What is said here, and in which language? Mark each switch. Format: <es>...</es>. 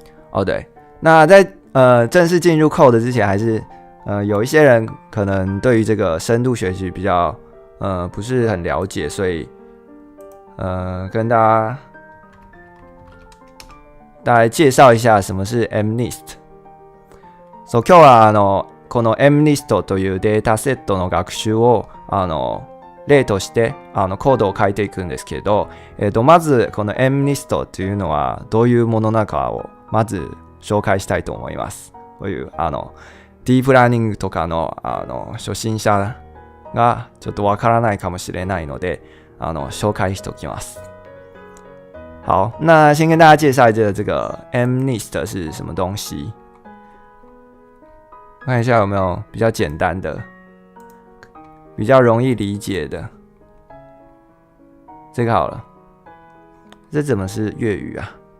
<zh>哦，对，那在正式进入 code 之前，还是有一些人可能对于这个深度学习比较不是很了解，所以跟大家介绍一下什么是 MNIST。</zh> <ja>今日はこの MNIST というデータセットの学習を例としてコードを書いていくんですけど、まずこの MNIST というのはどういうものなのかをまず紹介したいと思います。こういうディープラーニングとかの初心者がちょっとわからないかもしれないので紹介しておきます。</ja> <zh>好，那先跟大家介绍一下这个 MNIST 是什么东西。看一下有没有比较简单的、比较容易理解的。这个好了，这怎么是粤语啊？</zh>